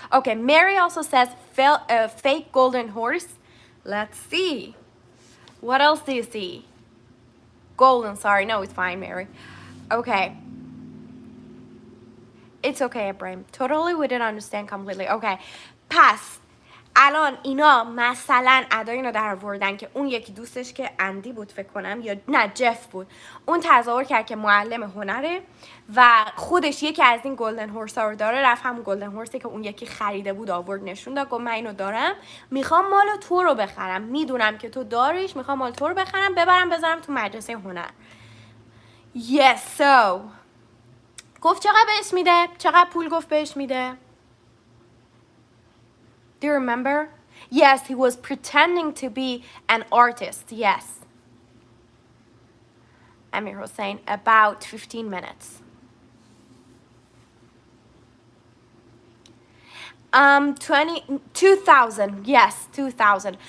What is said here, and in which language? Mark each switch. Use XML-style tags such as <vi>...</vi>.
<en>Okay, Mary also says fake golden horse. Let's see. What else do you see? Golden, sorry. No, it's fine, Mary. Okay. It's okay, Ibrahim. Totally, we didn't understand completely. Okay.</en> <fa>پس الان اینا مثلا ادای اینو در آوردن که اون یکی دوستش که اندی بود فکر کنم، یا نه جف بود، اون تظاهر کرد که معلم هنره و خودش یکی از این گلدن هورس ها رو داره، رفت همون گلدن هورسی که اون یکی خریده بود آورد نشون داد، گفت من اینو دارم، میخوام مال تو رو بخرم، میدونم که تو داریش، میخوام مال تو رو بخرم ببرم بذارم تو مدرسه هنر.</fa> <en>Yes, so</en> <fa>گفت چقدر بهش میده؟ چقدر پول گفت بهش میده؟</fa> <en>Do you remember? Yes, he was pretending to be an artist. Yes. Amir Hossein, about 15 minutes. 2000. Yes, 2000.</en>